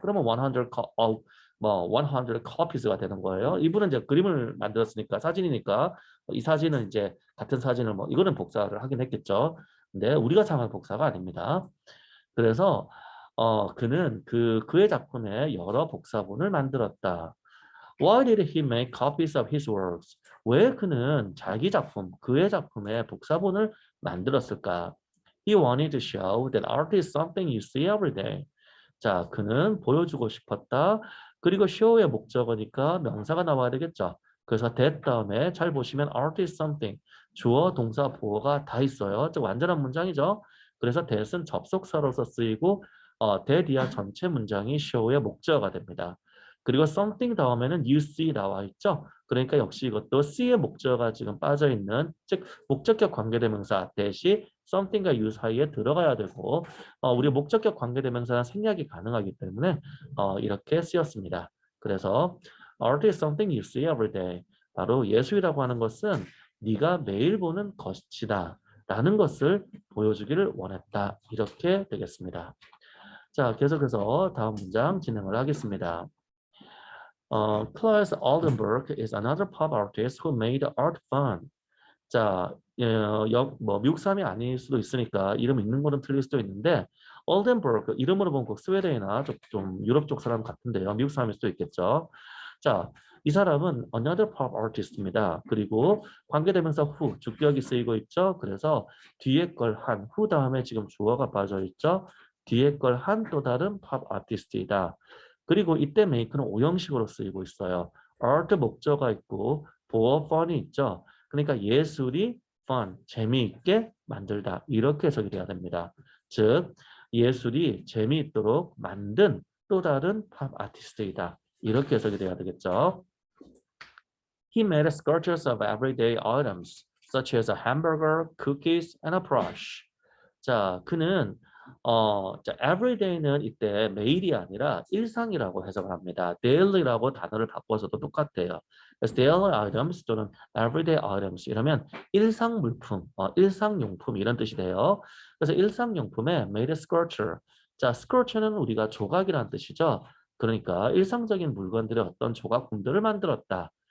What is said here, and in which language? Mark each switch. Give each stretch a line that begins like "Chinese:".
Korean: 그러면 100 copies가 되는 거예요. 이분은 이제 그림을 만들었으니까 사진이니까 이 사진은 이제 같은 사진을 뭐 이거는 복사를 하긴 했겠죠. 근데 우리가 생각하는 복사가 아닙니다. 그래서 그는 그의 작품에 여러 복사본을 만들었다.
English: Why did he make copies of his works?
Korean: 왜 그는 자기 작품, 그의 작품에 복사본을 만들었을까?
English: He wanted to show that art is something you see every day.
Korean: 자, 그는 보여주고 싶었다. 그리고 show의 목적어니까 명사가 나와야 되겠죠. 그래서 that 다음에 잘 보시면
English: art is something.
Korean: 주어, 동사, 보어가 다 있어요. 즉 완전한 문장이죠. 그래서 that은 접속사로서 쓰이고 that 이하 전체 문장이 show의 목적어가 됩니다. 그리고 something 다음에는 you see 나와 있죠. 그러니까 역시 이것도 see의 목적어가 지금 빠져 있는 즉 목적격 관계대명사 대시 something과 you 사이에 들어가야 되고 우리 목적격 관계대명사는 생략이 가능하기 때문에 이렇게 쓰였습니다.
English: 그래서 art is something you see every day.
Korean: 바로 예술이라고 하는 것은 네가 매일 보는 것이다. 라는 것을 보여주기를 원했다. 이렇게 되겠습니다. 자, 계속해서 다음 문장 진행을 하겠습니다.
English: Claes Oldenburg is another pop artist who made art fun.
Korean: 자, 뭐 미국 사람이 아닐 수도 있으니까 이름 읽는 거는 틀릴 수도 있는데 올덴버그 이름으로 보면 꼭 스웨덴이나 좀 유럽 쪽 사람 같은데요. 미국 사람일 수도 있겠죠. 자, 이 사람은 another pop artist입니다. 그리고 관계대명사 who 주격이 쓰이고 있죠. 그래서 뒤에 걸 한, who 다음에 지금 주어가 빠져 있죠. 뒤에 걸 한 또 다른 pop artist이다. 그리고 이때 make는 오형식으로 쓰이고 있어요. art 목적어가 있고 보어 fun이 있죠. 그러니까 예술이 fun, 재미있게 만들다. 이렇게 해석이 돼야 됩니다. 즉, 예술이 재미있도록 만든 또 다른 팝 아티스트이다. 이렇게 해석이 돼야 되겠죠.
English: He made sculptures of everyday items, such as a hamburger, cookies, and a brush.
Korean: 자, 그는 자, everyday는 이때 매일이 아니라 일상이라고 해석을 합니다. daily라고 단어를 바꿔서도 똑같아요. 그래서 daily items 또는 everyday items 이러면 일상 물품, 일상용품 이런 뜻이 돼요. 그래서 일상용품에
English: made a sculpture.
Korean: 자, sculpture는 우리가 조각이라는 뜻이죠. 그러니까 일상적인 물건들의 어떤 조각품들을 만들었다.